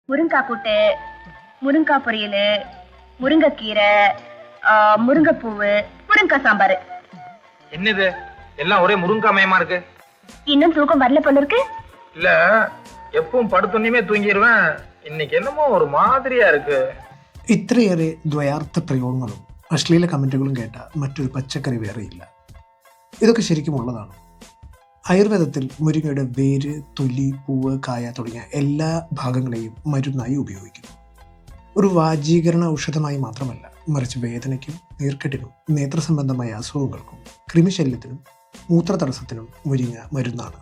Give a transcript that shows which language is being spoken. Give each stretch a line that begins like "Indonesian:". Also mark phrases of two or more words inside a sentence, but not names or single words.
Tamil: முருங்காய் கூட்டு, முருங்காய் பொரியல், முருங்கைக்கீரை, முருங்கைப்பூவு, முருங்காய் சாம்பார். என்னது எல்லாம் ஒரே முருங்காமயமா இருக்கு? இன்னும் தூக்கம் வரல போல இருக்கு. இல்ல, எப்பவும் படுத்துண்ணிமே தூங்கிடுவேன். இன்னைக்கு என்னமோ ഒരു மாதிரியா இருக்கு.
Malayalam: ഇത്രയേറെ ദ്വയാർത്ഥ പ്രയോഗങ്ങളും അശ്ലീല കമന്റുകളും കേട്ട മറ്റൊരു പച്ചക്കറി വേറെയില്ല. ഇതൊക്കെ ശരിക്കും ഉള്ളതാണ്. ആയുർവേദത്തിൽ മുരിങ്ങയുടെ വേര്, തൊലി, പൂവ്, കായ തുടങ്ങിയ എല്ലാ ഭാഗങ്ങളെയും മരുന്നായി ഉപയോഗിക്കുന്നു. ഒരു വാജീകരണ ഔഷധമായി മാത്രമല്ല, മറിച്ച് വേദനയ്ക്കും നീർക്കെട്ടിനും നേത്രസംബന്ധമായ അസുഖങ്ങൾക്കും കൃമിശല്യത്തിനും മൂത്രതടസ്സത്തിനും മുരിങ്ങ മരുന്നാണ്.